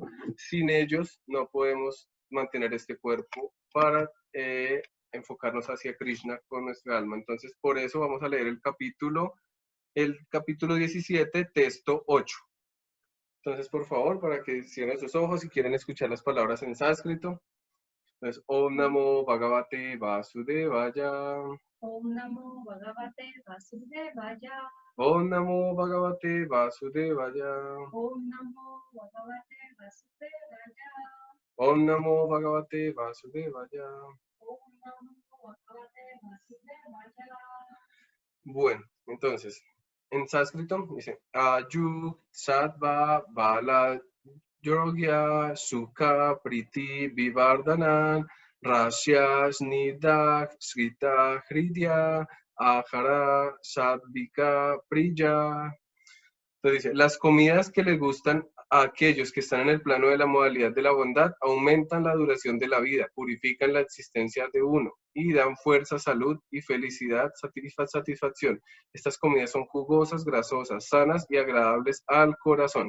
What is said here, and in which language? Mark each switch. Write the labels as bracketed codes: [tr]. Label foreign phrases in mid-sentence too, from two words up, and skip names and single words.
[es] Sin ellos no podemos mantener este cuerpo para enfocarnos hacia Krishna con nuestra alma. Entonces, por eso vamos a leer el capítulo 17, texto 8. Entonces, por favor, para que cierren sus ojos si quieren escuchar las palabras en sánscrito. Entonces, [sa] Om Namo Bhagavate Vasudevaya. Om Namo Bhagavate Vasudevaya. Om Namo Bhagavate Vasudevaya. Om Namo Bhagavate Vasudevaya. Om Namo Bhagavate Vasudevaya. Om Namo Bhagavate Vasudevaya. [es] Bueno, entonces, en sánscrito dice [sa] Ayuk Sattva Bala Yogya Sukha Priti Vivardhanan Rasya Snida Srita Hridya Ahara Sadvika Priya. [es] Entonces dice, las comidas que les gustan a aquellos que están en el plano de la modalidad de la bondad aumentan la duración de la vida, purifican la existencia de uno y dan fuerza, salud y felicidad, satisfacción. Estas comidas son jugosas, grasosas, sanas y agradables al corazón.